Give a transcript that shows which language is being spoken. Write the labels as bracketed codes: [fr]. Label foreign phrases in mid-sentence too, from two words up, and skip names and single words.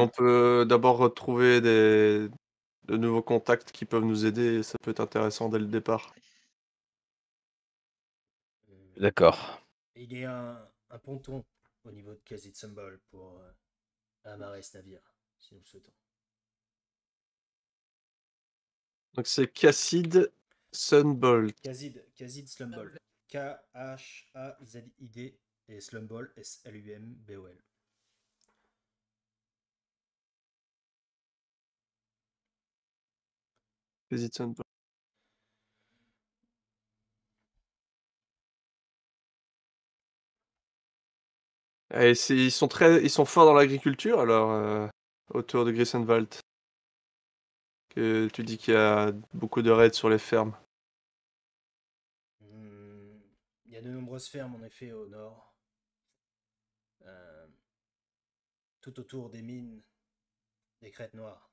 [fr] on peut d'abord retrouver de nouveaux contacts qui peuvent nous aider, ça peut être intéressant dès le départ. D'accord. Il y a un ponton au niveau de Khazid Symbol pour amarrer ce navire, si nous le souhaitons. Donc c'est Cassid Sunbolt. Khazid Slumbol. Khazid et Slumbol Slumbol. Cassid Sunbolt. Et ils sont forts dans l'agriculture alors autour de Grissenwald. Que tu dis qu'il y a beaucoup de raids sur les fermes. Il y a de nombreuses fermes en effet au nord, euh, tout autour des mines, des crêtes noires.